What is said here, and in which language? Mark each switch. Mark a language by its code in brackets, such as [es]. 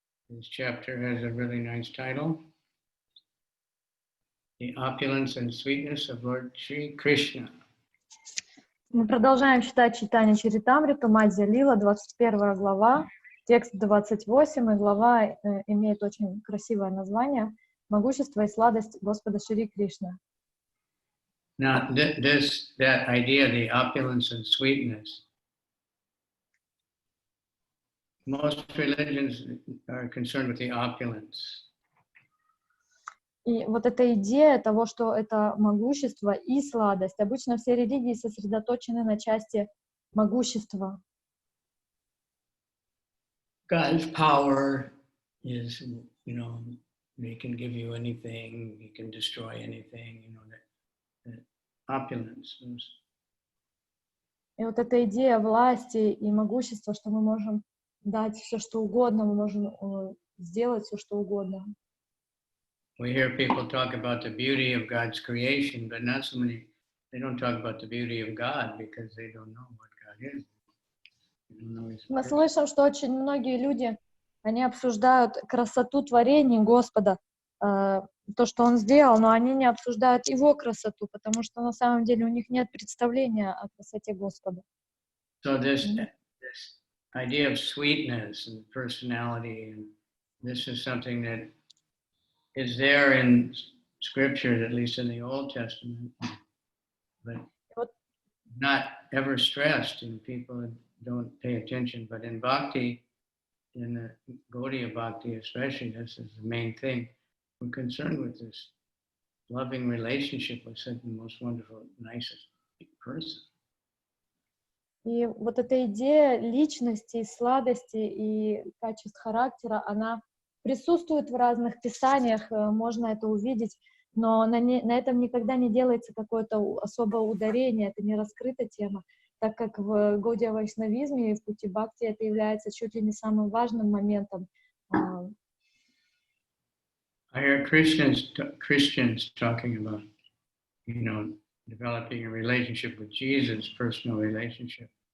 [en] This chapter has a really nice title, The Opulence and Sweetness of Lord Shri Krishna. [ru] Мы продолжаем читать Чайтанья-чаритамриту, Мадхья-лила, 21 глава, текст 28, и глава имеет очень красивое название «Могущество и сладость Господа Шри Кришны». [en] Now, that idea, the opulence and sweetness, most religions are concerned with the opulence. [ru] И вот эта идея того, что это могущество и сладость, обычно все религии сосредоточены на части могущества. [en] God's power is, he can give you anything, he can destroy anything, that opulence. [ru] И вот эта идея власти и могущества, что мы можем дать все, что угодно, мы можем сделать все, что угодно. [en] We hear people talk about the beauty of God's creation, but not so many, they don't talk about the beauty of God because they don't know what God is. [ru] Мы слышим, что очень многие люди, они обсуждают красоту творений Господа, то, что Он сделал, но они не обсуждают Его красоту, потому что на самом деле у них нет представления о красоте Господа. [en] So this idea of sweetness and personality, and this is something that is there in scriptures, at least in the Old Testament, but not ever stressed, and people don't pay attention. But in Bhakti, in the Gaudiya Bhakti especially, this is the main thing. We're concerned with this loving relationship with such the most wonderful, nicest person. [ru] И вот эта идея личности, сладости и качеств характера, она присутствует в разных писаниях, можно это увидеть, но на этом никогда не делается какое-то особое ударение, это не раскрыта тема, так как в гаудия-вайшнавизме и в пути бхакти это является чуть ли не самым важным моментом. [en] I hear Christians talking about, developing a relationship with Jesus, personal relationship.